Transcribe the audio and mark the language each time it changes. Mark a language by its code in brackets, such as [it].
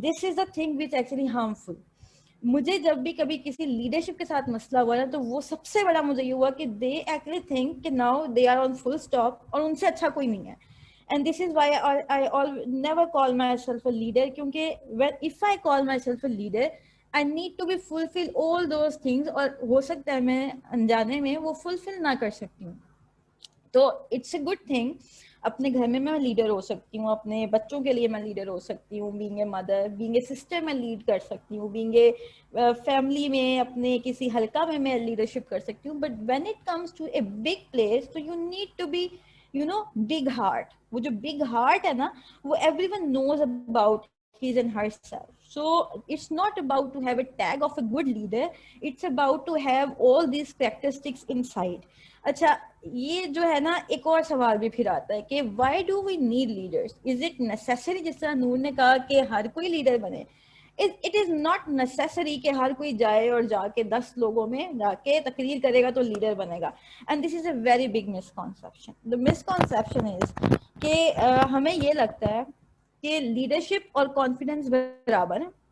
[en] This is the thing which actually harmful. [ur] مجھے جب بھی کبھی کسی لیڈرشپ کے ساتھ مسئلہ ہوا نا, تو وہ سب سے بڑا مجھے یہ ہوا کہ [en] they actually think کہ now they are on full stop, [ur] اور ان سے اچھا کوئی نہیں ہے. [en] And this is why I never call myself a leader, kyunki if I call myself a leader, I need to be fulfill all those things, [ur] اور ہو سکتا ہے میں انجانے میں وہ فلفل نہ کر سکتی ہوں. تو [en] it's a good thing, [ur] اپنے گھر میں لیڈر ہو سکتی ہوں, اپنے بچوں کے لیے میں لیڈر ہو سکتی ہوں, being a mother, being a sister میں لیڈ کر سکتی ہوں, بینگ اے فیملی میں اپنے کسی حلقہ میں لیڈرشپ کر سکتی ہوں. [en] But when it comes to a big place, تو you need to be big heart. وہ جو big heart ہے نا, وہ everyone knows about his and herself. So it's not about to have a tag of a good leader, it's about to have all these characteristics inside. [ur] اچھا, یہ جو ہے نا ایک اور سوال بھی پھر آتا ہے کہ [en] why do we need leaders? Is it necessary, [ur] جس طرح نور نے کہا کہ ہر کوئی لیڈر بنے. [en] It is not necessary [ur] کہ ہر کوئی جائے اور جا کے 10 لوگوں میں جا کے تقریر کرے گا تو لیڈر بنے گا. [en] And this is a very big misconception. The misconception is [ur] کہ ہمیں یہ لگتا ہے کہ لیڈرشپ اور کانفیڈنس برابر ہے.